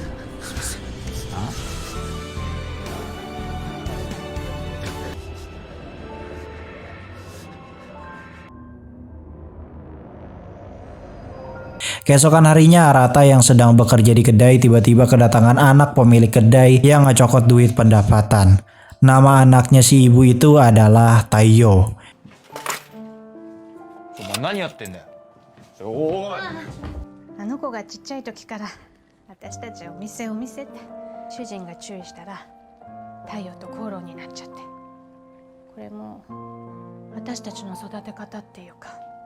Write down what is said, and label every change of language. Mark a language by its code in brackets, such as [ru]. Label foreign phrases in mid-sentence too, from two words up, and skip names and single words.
[id] あ Keesokan harinya Arata yang sedang bekerja di kedai tiba-tiba kedatangan anak pemilik kedai yang ngecokot duit pendapatan. Nama anaknya si ibu itu adalah Taiyo. [ja] お前何やってんだよ。おい。あの子がちっちゃい時から私たちはお店って主人が注意したら太陽と口論になっちゃって、これも私たちの育て方っていうか。